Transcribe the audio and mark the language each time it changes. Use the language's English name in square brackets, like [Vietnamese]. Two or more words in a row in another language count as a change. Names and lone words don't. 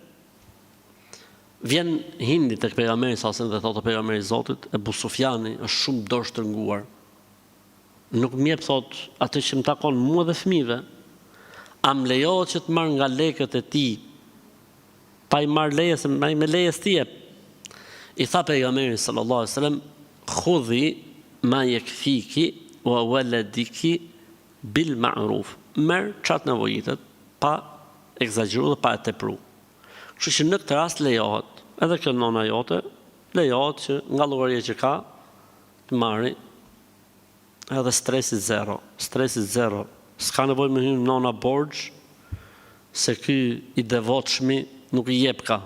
[Albanian] Vjen Hindi tek pejgamberi sa dhe thotë pejgamberi i Zotit, Ebu Sufjani është shumë dorë shtrënguar. Nuk më jep thot atë që më takon mua dhe fëmijëve. A më lejohet që të marr nga lekët e tij, pa I marr lejes, me lejes ti jep? I tha pejgamberi [Arabic] صلى الله عليه وسلم, خذي ما يكفيك وولدك بالمعروف. [Albanian] Merr çat nevojitet, pa egzageru dhe pa e tepru. Kështu që në këtë rast lejohet, edhe kjo nona jote, lejohet që nga llogaria që ka të marri edhe stresi zero. S'ka nevojë me hyrë nona borxh, se ky I devotshmi nuk I jep ka.